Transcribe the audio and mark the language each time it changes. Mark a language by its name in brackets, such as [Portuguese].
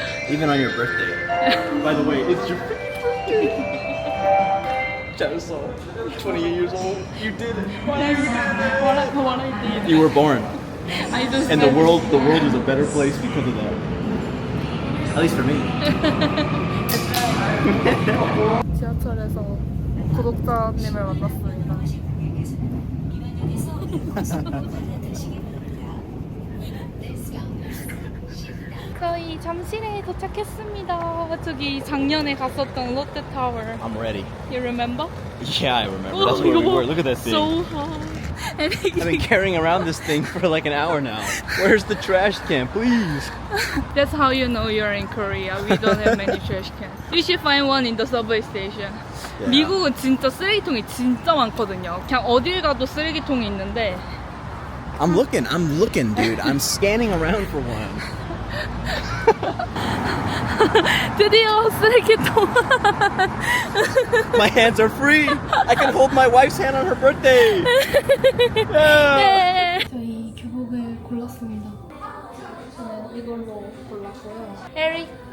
[English] Even on your birthday. By the way, it's your birthday. Janosol, 28 years old. You did it. What I did. You were born. I just And the world is a better place because of that. At least for me. [Korean] 지하철에서 구독자님을 만났습니다. 저희 잠실에 도착했습니다. 저기 작년에 갔었던 롯데타워. [English] I'm ready. You remember? Yeah, I remember. That's where we were. Look at that thing. So hot. And I've been carrying around this thing for like an hour now. Where's the trash can, please? that's how you know you're in Korea. We don't have many trash cans. You should find one in the subway station. Yeah. [Korean] 미국은 진짜 쓰레기통이 진짜 많거든요. 그냥 어딜 가도 쓰레기통이 있는데 [English] I'm looking, dude. I'm scanning around for one. [Korean] 드디어 쓰레기통. [English] My hands are free. I can hold my wife's hand on her birthday. Yeah. [Korean] 네. 저희 교복을 골랐습니다. 저는 이걸로 골랐고요. 에릭.